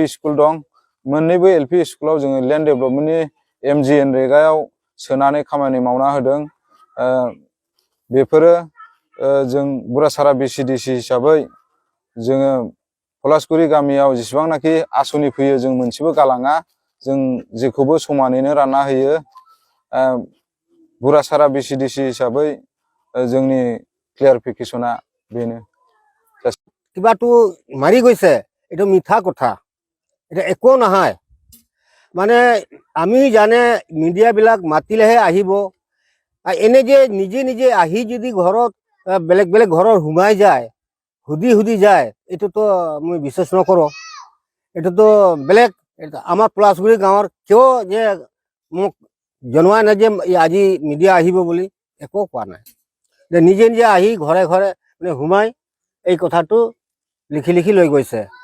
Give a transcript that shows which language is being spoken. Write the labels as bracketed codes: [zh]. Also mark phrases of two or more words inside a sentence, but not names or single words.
[brx] स्कुल दं मोननैबो एलपि स्कुलाव जोङो [en] land development [brx] MGNरेगायाव सोनानै खामानि मावना होदों बेफोरो जों बुरासारा बिसिडिसि हिसाबै जोङो पलासगुरि गामियाव जेसेबांनाखि आसनि फैयो जों मोनसेबो गालाङा जों जेखौबो समानैनो रानना होयो बुरासारा बिसिडिसि हिसाबै जोंनि क्लियारिफिकेशना बेनो [as] কিবাটো মাৰি গৈছে এইটো মিঠা কথা এটা একো নহয় মানে আমি জানে মিডিয়াবিলাক মাতিলেহে আহিব এনে যে নিজে নিজে আহি যদি ঘৰত বেলেগ বেলেগ ঘৰৰ সোমাই যায় সুধি যায় এইটোতো মই বিশ্বাস নকৰোঁ এইটোতো বেলেগ আমাৰ পলাশগুৰি গাঁৱৰ কিয় যে মোক জনোৱা নাই যে আজি মিডিয়া আহিব বুলি একো কোৱা নাই নিজে নিজে আহি ঘৰে ঘৰে মানে সোমাই এই কথাটো লিখি লৈ গৈছে